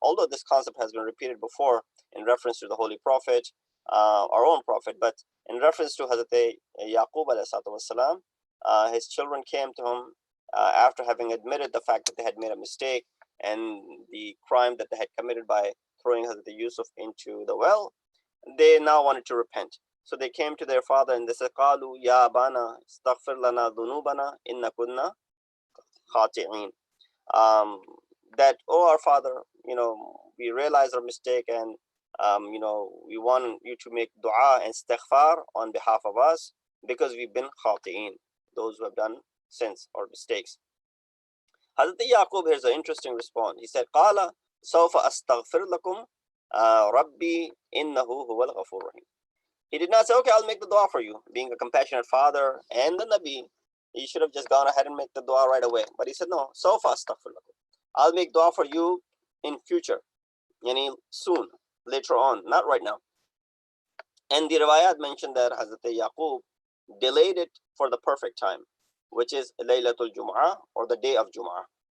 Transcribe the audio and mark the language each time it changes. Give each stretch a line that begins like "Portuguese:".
English: Although this concept has been repeated before in reference to the Holy Prophet, our own Prophet, but in reference to Hazrat Yaqub alayhi salatu wasalam, his children came to him after having admitted the fact that they had made a mistake and the crime that they had committed by throwing Hazrat Yusuf into the well. They now wanted to repent. So they came to their father and they said,
Arabic: قَالُوا يَا أَبَانَا اسْتَغْفِرْ لَنَا ذُنُوبَنَا إِنَّا كُنَّا خَاطِئِينَ.
English: That, oh, our father, we realize our mistake, and we want you to make dua and istighfar on behalf of us because we've been khati'in, those who have done sins or mistakes. Hazrat Yaqub, here's an interesting response. He said,
Arabic: قَالَ سَوْفَ أَسْتَغْفِرْ لَكُمْ رَبِّي إِنَّهُ هُوَ الْغَفُورُ الرَّحِيمُ.
English: He did not say, okay, I'll make the dua for you. Being a compassionate father and the Nabi, he should have just gone ahead and make the dua right away. But he said, no, so fast, I'll make dua for you in future, soon, later on, not right now. And the riwayat mentioned that Hazrat Yaqub delayed it for the perfect time, which is Laylatul Jum'ah, or the day of Jum'ah.